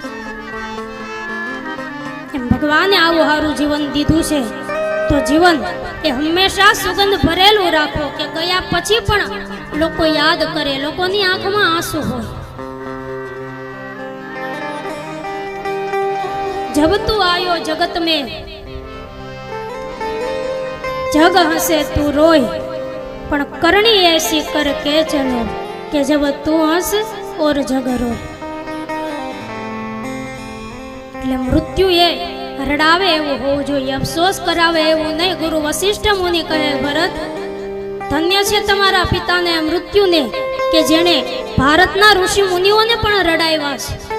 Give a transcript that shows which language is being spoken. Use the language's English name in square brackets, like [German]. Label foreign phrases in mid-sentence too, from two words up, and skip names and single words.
[Gujarati] એમ ભગવાને આવું સારું જીવન દીધું છે, તો જીવન એ હંમેશા સુગંધ ભરેલું રાખો કે ગયા પછી પણ લોકો યાદ કરે, લોકોની આંખમાં આંસુ હોય. [Hindi] जब तू आयो जगत में जग हंसे तू रोय, पण करनी ऐसी कर के चलो कि जब तू हंस और जग रोय. [Gujarati] એટલે મૃત્યુ એ રડાવે એવું હોવું જોઈએ, અફસોસ કરાવે એવું નહીં. ગુરુ વશિષ્ઠ મુનિ કહે, ભરત, ધન્ય છે તમારા પિતાને મૃત્યુને કે જેણે ભારતના ઋષિ મુનિઓને પણ રડાવ્યા છે.